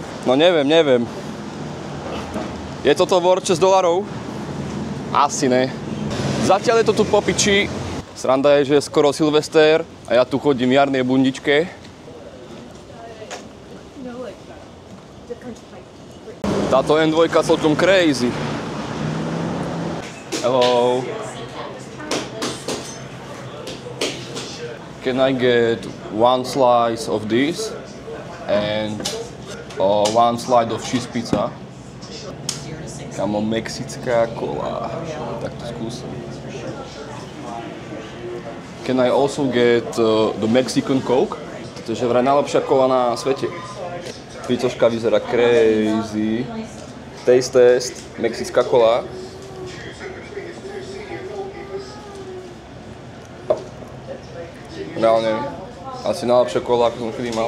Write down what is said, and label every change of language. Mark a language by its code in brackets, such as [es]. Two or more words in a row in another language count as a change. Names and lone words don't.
[sk] No neviem. Je toto worth $6? Asi ne. Zatiaľ je to tu po piči. Sranda je, že je skoro Silvester a ja tu chodím v jarnej bundičke. Táto N2 celkom crazy. [en] Hello. Can I get one slice of this? And one slide of cheese pizza. [sk] Kamo, mexická kola. Tak to skúsim. [en] Can I also get the Mexican Coke? [sk] To je vraj najlepšia kola na svete. Picoška vyzerá crazy. [en] Taste test, [sk] mexická kola. Reálne, asi najlepšia kola, ako som kedy mal.